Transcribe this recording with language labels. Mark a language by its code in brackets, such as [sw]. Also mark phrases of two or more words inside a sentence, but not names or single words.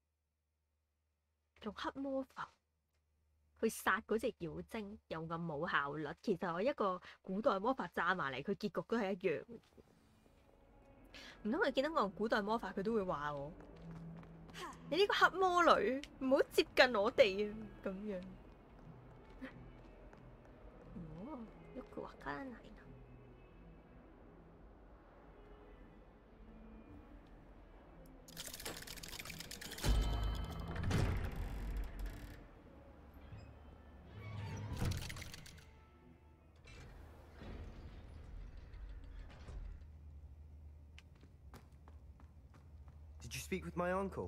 [yue] 黑魔法去殺嗰隻妖精又咁冇效率，其實我一個古代魔法炸埋嚟，佢結局都係一樣。唔通佢見到我用古代魔法，佢都會話我：你呢個黑魔女，唔好接近我哋啊！咁樣。哦， [ja] よくわからないな。 [en] Did you speak with my uncle?